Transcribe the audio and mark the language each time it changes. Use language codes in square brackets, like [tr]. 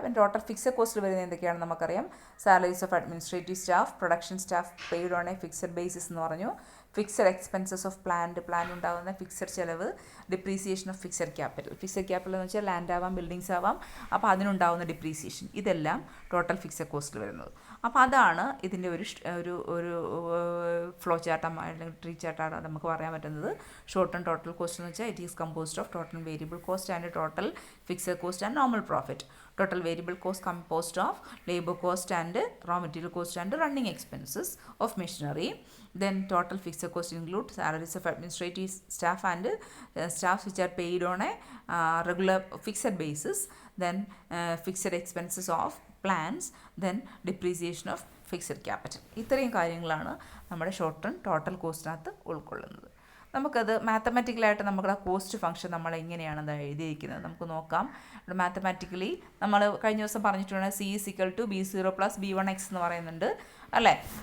[ml] പിന്നെ total fixed കോസ്റ്റിൽ വരുന്നത് എന്തൊക്കെയാണെന്ന് നമുക്കറിയാം, [en] salaries of administrative staff, production staff paid on a fixed basis [ml] എന്ന് പറഞ്ഞു, ഫിക്സഡ് എക്സ്പെൻസസ് ഓഫ് പ്ലാൻ ഉണ്ടാകുന്ന ഫിക്സഡ് ചിലവ്, ഡിപ്രീസിയേഷൻ ഓഫ് ഫിക്സഡ് ക്യാപിറ്റൽ എന്ന് വെച്ചാൽ ലാൻഡ് ആവാം, ബിൽഡിങ്സ് ആവാം, അപ്പോൾ അതിനുണ്ടാകുന്ന ഡിപ്രീസിയേഷൻ, ഇതെല്ലാം ടോട്ടൽ ഫിക്സഡ് കോസ്റ്റിൽ വരുന്നത്. അപ്പോൾ അതാണ് ഇതിൻ്റെ ഒരു ഫ്ലോ ചാർട്ട് അല്ലെങ്കിൽ ട്രീ ചാർട്ടാണ് നമുക്ക് പറയാൻ പറ്റുന്നത്. [en] short and total cost [ml] എന്ന് വെച്ചാൽ [en] It is composed of total variable cost and total fixed cost and normal profit. Total variable cost composed of labor cost and raw material cost and running expenses of machinery. Then total fixed cost include salaries of administrative staff and staffs which are paid on a regular fixed basis. Then fixed expenses of plants. Then depreciation of fixed capital. [ml] ഇത്രയും കാര്യങ്ങളാണ് നമ്മുടെ short and total കോസ്റ്റിനകത്ത് ഉൾക്കൊള്ളുന്നത്. നമുക്കത് മാത്തമാറ്റിക്കലായിട്ട് നമ്മുടെ cost function നമ്മൾ എങ്ങനെയാണ് അത് എഴുതിയിരിക്കുന്നത് നമുക്ക് നോക്കാം. ഇവിടെ മാത്തമാറ്റിക്കലി നമ്മൾ കഴിഞ്ഞ ദിവസം പറഞ്ഞിട്ടുണ്ട്, C = B0 + B1x എന്ന് പറയുന്നുണ്ട്, അല്ലേ.